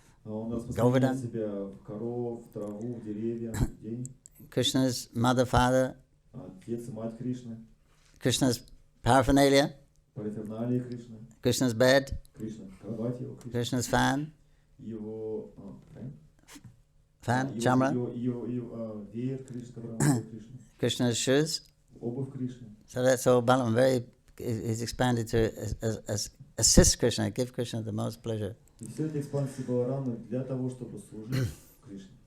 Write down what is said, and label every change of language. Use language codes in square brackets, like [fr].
[ru] Он распространяет себя в коров, в траву, в деревья, в людей. [en] Krishna's mother, father. [ru] Отец и мать Кришны. [en] Krishna's paraphernalia. [ru] Параферналия Кришны. [en] Krishna's bed. [ru] Кришна, кровать его, [en] Krishna's fan. [ru] Его [en] Fan, chamra. [ru] Его веер Кришны, который Кришны. [en] Krishna's shoes. [ru] Обувь Кришны. [en] So that's all Balaram is expanded to assist Krishna, give Krishna the most pleasure. [ru] И все это экспансии Баларама для того, чтобы служить Кришне.